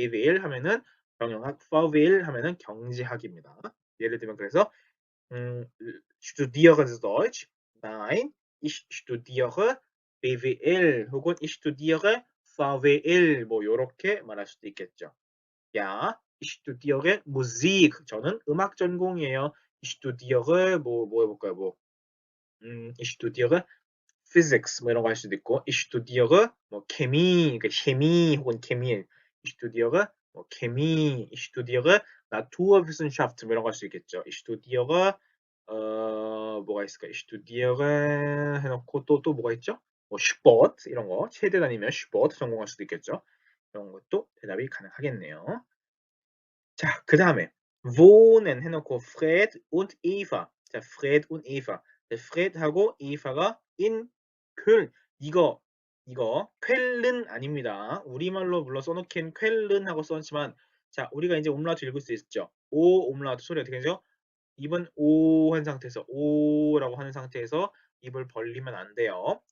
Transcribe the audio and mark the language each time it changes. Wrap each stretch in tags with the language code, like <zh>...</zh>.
<ko>BWL 하면은 경영학, VWL 하면은 경제학입니다. 예를 들면 그래서</ko> <de>studieren Sie Deutsch? Nein, ich studiere BWL 혹은 ich studiere VWL</de> <ko>뭐 요렇게 말할 수도 있겠죠.</ko> <de>Ja, ich studiere Musik.</de> <ko>저는 음악 전공이에요.</ko> <de>Ich studiere</de> <ko>뭐 해볼까요?</ko> <de>ich studiere physics</de> <ko>뭐 이런 거 할 수도 있고 ich studiere 뭐 Chemie, 그러니까 Chemie 혹은 Chemie. Ich studiere 뭐 Chemie,</ko> <de>ich studiere Naturwissenschaft</de> <ko>뭐 이런 거 할 수 있겠죠.</ko> <de>Ich studiere</de> <ko>뭐가 있을까? Ich studiere 해놓고 또 뭐가 있죠? 뭐 Sport 이런 거 체대 다니면 Sport 전공할 수도 있겠죠. 이런 것도 대답이 가능하겠네요. 자, 그 다음에 wohnen 해놓고 Fred und Eva. 자, Fred und Eva. 자, Fred하고 Eva가 in Köln. 이거 쾰른 아닙니다. 우리말로 물론 써놓긴 쾰른하고 써놓지만 자, 우리가 이제 옴라우트 읽을 수 있죠. 오 옴라우트 소리 어떻게 되죠? 입은 오 한 상태에서 오라고 하는 상태에서 입을 벌리면 안 돼요.</ko>